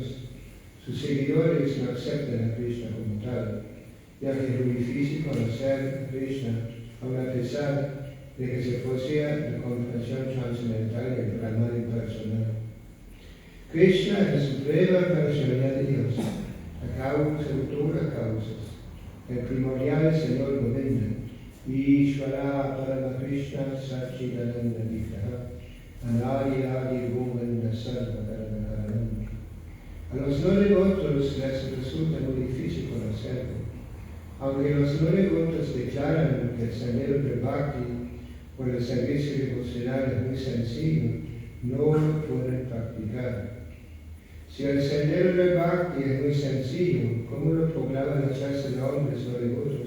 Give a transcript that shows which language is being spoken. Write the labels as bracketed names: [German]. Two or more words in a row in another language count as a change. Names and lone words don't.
[Spanish] Sus seguidores no aceptan a Krishna como tal, ya que es muy difícil conocer a Krishna, aun a pesar de que se posea la comprensión trascendental del Brahman impersonal. Krishna es la suprema personalidad de Dios, la causa de todas las causas, el primordial Señor Govinda, [Sanskrit] ईश्वरः परमः कृष्णः सच्चिदानन्द विग्रहः, अनादिर् आदिर् गोविन्दः सर्व कारणकारणम्. [Spanish] A los no devotos les resulta muy difícil conocerlo, aunque los no devotos declaran que el sendero del Bhakti por el servicio devocional es muy sencillo, no lo pueden practicar. Si el sendero del Bhakti es muy sencillo, ¿cómo lo proclaman la clase de hombres no devotos?